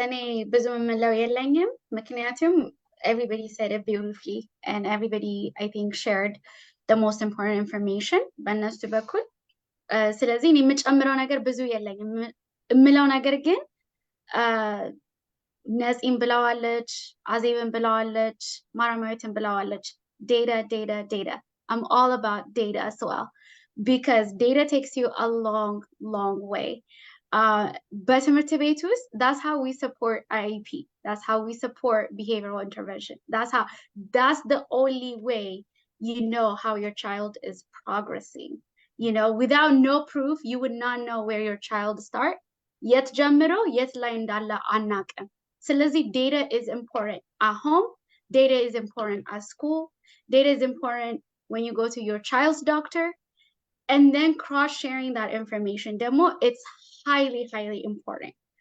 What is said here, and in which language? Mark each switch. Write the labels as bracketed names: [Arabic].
[Amharic] እኔ ብዙ የምለው የለኝም ምክንያቱም [English] everybody said it beautifully and everybody I think shared the most important information [Amharic] በእነሱ በኩል ስለዚህ እኔ የምጨምረው ነገር ብዙ የለኝም። የምለው ነገር ግን ነፂም ብለዋለች፣ አዜብን ብለዋለች፣ ማራማዊትን ብለዋለች። Data. [English] I'm all about data as well because data takes you a long way. [Amharic] በትምህርት ቤት ውስጥ [English] that's how we support IEP. That's how we support behavioral intervention. That's the only way you know how your child is progressing. You know, without no proof, you would not know where your child start. [Amharic] Yet ጀምሮ የት ላይ እንዳለ አናውቅም። ስለዚህ [English] data is important at home. Data is important at school. Data is important when you go to your child's doctor. And then cross-sharing that information. Demo, it's highly important.